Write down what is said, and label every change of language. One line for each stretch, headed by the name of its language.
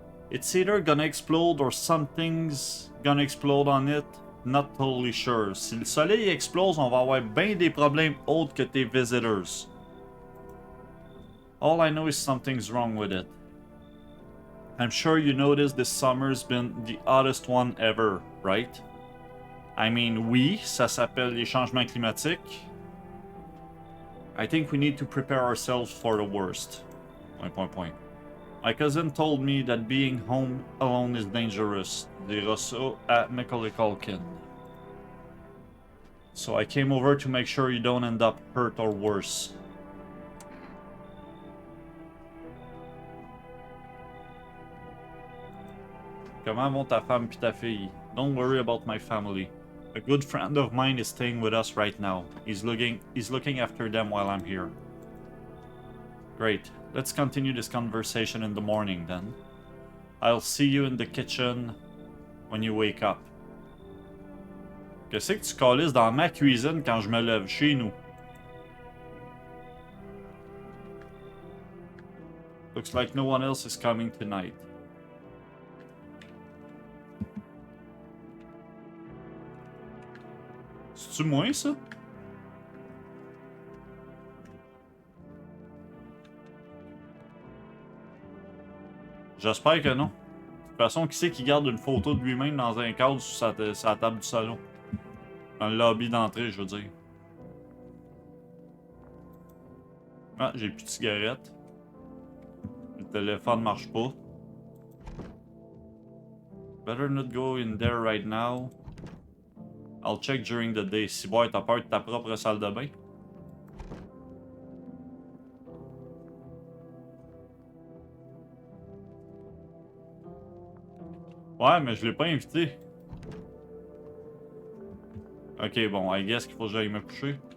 English: It's either gonna explode or something's gonna explode on it. Not totally sure.
French: Si le soleil explose, on va avoir bien des problèmes autres que tes visitors.
English: All I know is something's wrong with it. I'm sure you noticed this summer's been the hottest one ever, right? I mean,
French: oui, ça s'appelle les changements climatiques.
English: I think we need to prepare ourselves for the worst. My cousin told me that being home alone is dangerous.
French: Dira ça à Macaulay Culkin.
English: So I came over to make sure you don't end up hurt or worse.
French: Comment vont ta femme puis ta fille?
English: Don't worry about my family. A good friend of mine is staying with us right now. He's looking after them while I'm here. Great. Let's continue this conversation in the morning then. I'll see you in the kitchen when you wake up.
French: Qu'est-ce que tu calisses dans ma cuisine quand je me lève chez nous?
English: Looks like no one else is coming tonight.
French: C'est-tu moi, ça? J'espère que non. De toute façon, qui c'est qui garde une photo de lui-même dans un cadre sur sa table du salon? Dans le lobby d'entrée, je veux dire. Ah, j'ai plus de cigarettes. Le téléphone marche pas.
English: Better not go in there right now. I'll check during the day.
French: Si boy, t'as peur de ta propre salle de bain? Ouais, mais je l'ai pas invité. Ok, bon,
English: I guess
French: qu'il faut que j'aille me coucher.